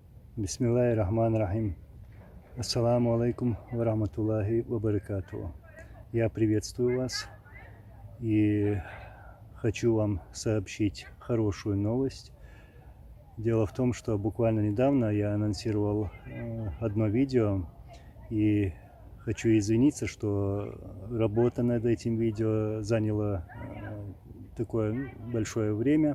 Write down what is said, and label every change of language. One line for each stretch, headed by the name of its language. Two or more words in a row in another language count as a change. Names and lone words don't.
Arabic: بسم الله الرحمن الرحيم السلام عليكم ورحمة الله وبركاته.
Russian: Я приветствую вас и хочу вам сообщить хорошую новость. Дело в том, что буквально недавно я анонсировал одно видео и хочу извиниться, что работа над этим видео заняла такое большое время.